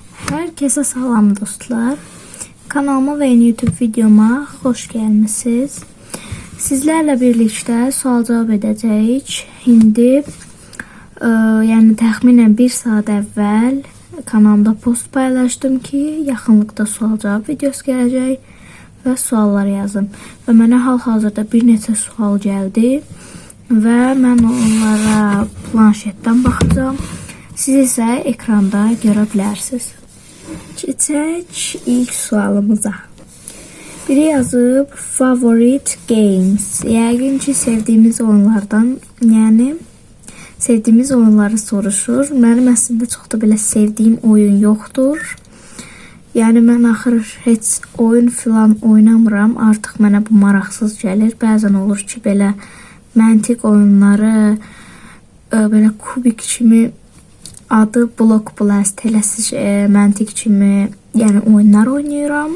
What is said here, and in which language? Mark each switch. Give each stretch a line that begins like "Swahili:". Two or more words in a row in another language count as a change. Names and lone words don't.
Azerbaijani: Herkese salam dostlar.
Turkish: Kanalıma ve yeni YouTube videoma hoş gelmişsiniz. Sizlerle birlikte sual cevap edeceğiz.
Azerbaijani: Şimdi yani təxminən 1 saat əvvəl kanalımda post paylaşdım ki, yaxınlıqda sual cevap videosu gələcək və suallar yazın. Və mənə hal-hazırda bir neçə sual gəldi və mən onlara planşetdən baxacağım. Siz isə ekranda görə bilərsiniz. Keçək ilk sualımıza. Biri yazıb
English: favorite games.
Azerbaijani: Yəqin ki sevdiyimiz oyunlardan, yəni sevdiyimiz oyunları soruşur. Mənim əslində çox da belə sevdiyim oyun yoxdur. Yəni mən axır heç oyun filan oynamıram. Artıq mənə bu maraqsız gəlir. Bəzən olur ki belə məntiq oyunları belə kubik kimi, adı Block Blast eləsiz məntiq kimi, yəni oyunlar oynayıram.